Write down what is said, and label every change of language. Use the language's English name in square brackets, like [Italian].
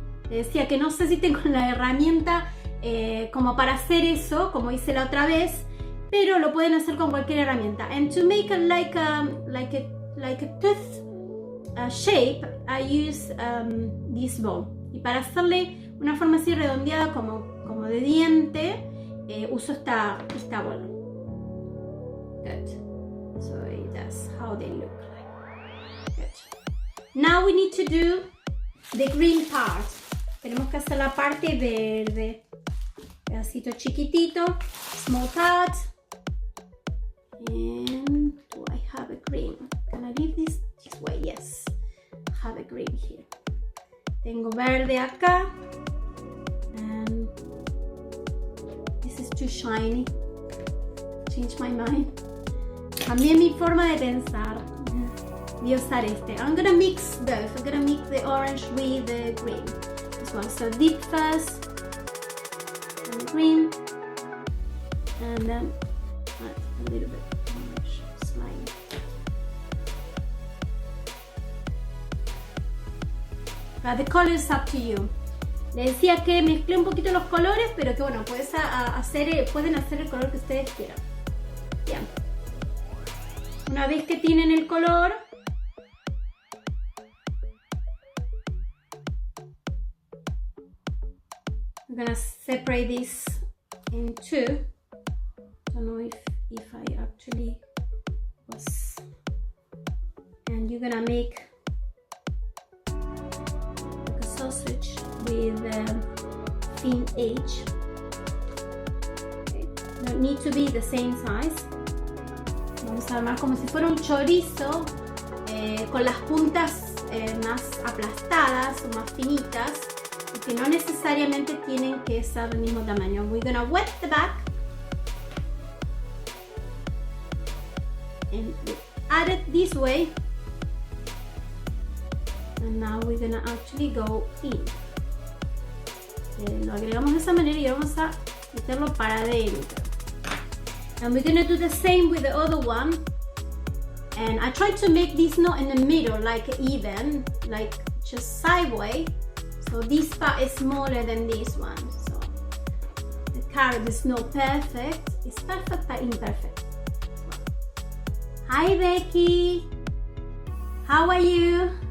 [Spanish] Le decía que no sé si tengo la herramienta como para hacer eso, como hice la otra vez, pero lo pueden hacer con cualquier herramienta. [English] And to make a, like a tooth shape, I use this ball. [Spanish] Y para hacerle una forma así redondeada como de diente, uso esta bola. [English] Good. So that's how they look like. Good. Now we need to do the green part. [Spanish] Tenemos que hacer la parte verde. Pedacito chiquitito, [English] small cut. And do I have a green? Can I leave this way? Yes, I have a green here. [Spanish] Tengo verde acá. [English] And this is too shiny. Change my mind. [Spanish] Cambié mi forma de pensar. Voy a usar este. [English] I'm gonna mix both. I'm gonna mix the orange with the green. This one. So dip first. And green. And then add a little bit orange slime. But the color is up to you. [Spanish] Le decía que mezclé un poquito los colores, pero que bueno, pueden hacer el color que ustedes quieran. Bien. Una vez que tienen el color, [English] I'm gonna separate this in two. Don't know if I actually was. And you're gonna make like a sausage with thin edge. Okay. Don't need to be the same size. [Spanish] Vamos a armar como si fuera un chorizo con las puntas más aplastadas o más finitas, y que no necesariamente tienen que ser del mismo tamaño. [English] We're gonna wet the back and add it this way, and now we're gonna actually go in. [Spanish] Lo agregamos de esa manera y vamos a meterlo para adentro. [English] And we're gonna do the same with the other one. And I tried to make this not in the middle, like even, like just sideways. So this part is smaller than this one. So the carrot is not perfect. It's perfect but imperfect. Hi Becky, how are you?